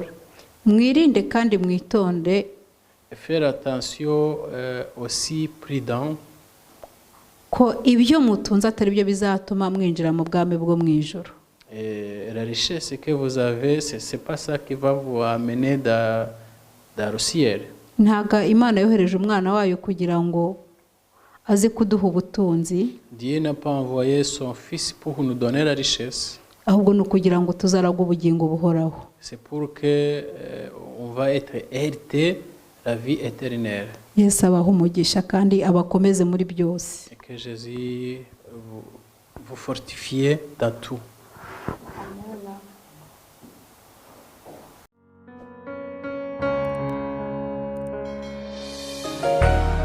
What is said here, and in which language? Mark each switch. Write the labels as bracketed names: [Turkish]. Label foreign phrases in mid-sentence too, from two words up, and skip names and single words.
[Kinyarwanda] Mwirinde kandi mwitonde. [French] Faire attention aussi prudent. [Kinyarwanda] Ko ibyo mutunze atari byo bizatuma mwinjira mu bwami bwo mu ijuru. [French] Et la richesse que vous avez, c'est pas ça qui va vous amener dans le ciel. [Kinyarwanda] Ntaga Imana yohereje umwana wayo kugira ngo aze kuduha ubutunzi. [French] Dieu n'a pas envoyé son fils pour nous donner la richesse. [Kinyarwanda] Ahubwo ni ukugira ngo tuzaragwe ubugingo buhoraho. [French] C'est pour que on va être hérité la vie éternelle. [Kinyarwanda] Yesu abaha umugisha kandi abakomeze muri byose. [French] Et que Jésus vous fortifie dans tout. Amen.